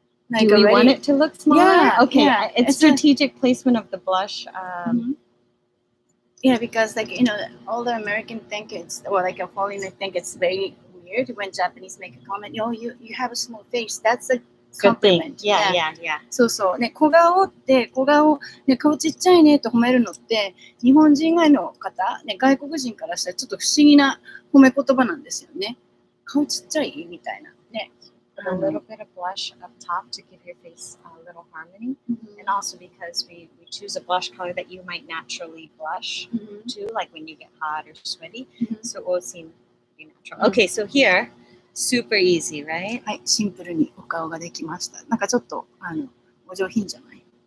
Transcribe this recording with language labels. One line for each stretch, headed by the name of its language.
English: Like Do we already- want it to look smaller? Yeah, Okay. yeah. It's strategic placement of the blush. Yeah, because like all the American think it's, or like a foreigner think it's very weird when Japanese make a comment. Oh, you have a small face. That's a Good thing. compliment. Yeah.
Japanese: そうそう。ね、小顔、ね、顔ちっちゃいねと褒めるのって、日本人以外の方、ね、外国人からしたらちょっと不思議な褒め言葉なんですよね。顔ちっちゃいみたいな。ね。
English: With a little bit of blush up top to give your face a little harmony. And also because we choose a blush color that you might naturally blush to, like when you get hot or sweaty. So it will seem pretty natural. Okay, so here, super easy, right?
Japanese: はい、シンプルにお顔ができました。なんかちょっと、お上品じゃない？